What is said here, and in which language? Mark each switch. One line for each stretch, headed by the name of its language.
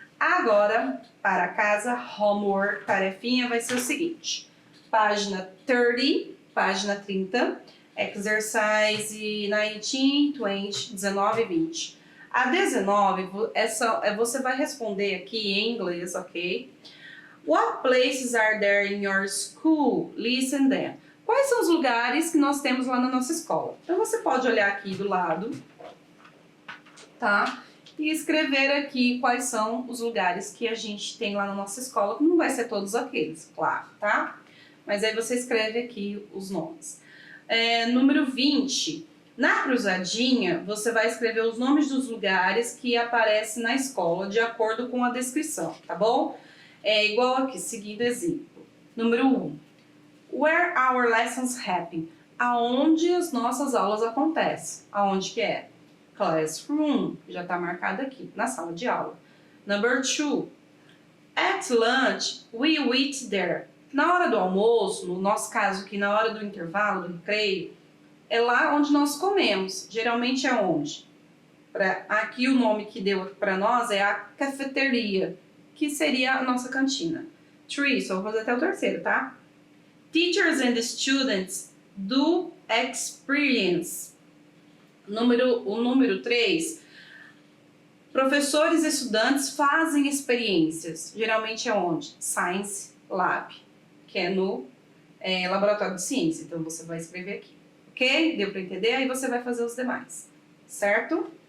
Portuguese: Agora, para casa, homework, tarefinha, vai ser o seguinte. Página 30, página 30, exercise 19, 20, 19 e 20. A 19, você vai responder aqui em inglês, ok?
English: What places are there in your school? Listen then.
Portuguese: Quais são os lugares que nós temos lá na nossa escola? Então, você pode olhar aqui do lado, tá? E escrever aqui quais são os lugares que a gente tem lá na nossa escola, que não vai ser todos aqueles, claro, tá? Mas aí você escreve aqui os nomes. Número 20. Na cruzadinha, você vai escrever os nomes dos lugares que aparecem na escola, de acordo com a descrição, tá bom? É igual aqui, seguindo exemplo. Número 1.
English: Where our lessons happen.
Portuguese: Aonde as nossas aulas acontecem. Aonde que é? Classroom. Já está marcado aqui, na sala de aula.
English: Number 2. At lunch, we eat there.
Portuguese: Na hora do almoço, no nosso caso aqui, na hora do intervalo, do recreio, é lá onde nós comemos. Geralmente é onde? Aqui o nome que deu para nós é a cafeteria, que seria a nossa cantina. 3, só vou fazer até o terceiro, tá?
English: Teachers and students do experience.
Portuguese: O número 3. Professores e estudantes fazem experiências. Geralmente é onde? Science Lab, que é no laboratório de ciência. Então você vai escrever aqui, ok? Deu para entender? Aí você vai fazer os demais, certo?